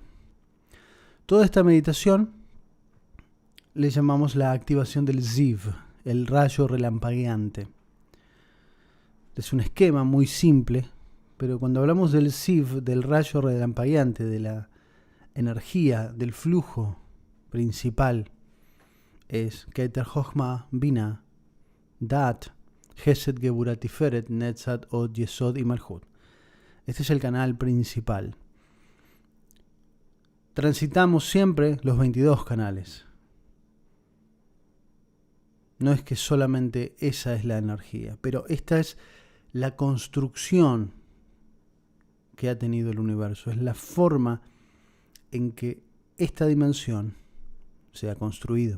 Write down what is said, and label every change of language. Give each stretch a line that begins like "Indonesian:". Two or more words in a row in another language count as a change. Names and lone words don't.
Spanish: Toda esta meditación le llamamos la activación del Ziv, el rayo relampagueante. Es un esquema muy simple, pero cuando hablamos del Ziv, del rayo relampagueante, de la energía, del flujo principal, es
Hebrew: כתר חכמה בינה דעת חסד גבורה תפארת נצח הוד יסוד
Spanish: y Malchut. Este es el canal principal. Transitamos siempre los 22 canales. No es que solamente esa es la energía, pero esta es la construcción que ha tenido el universo, es la forma en que esta dimensión se ha construido.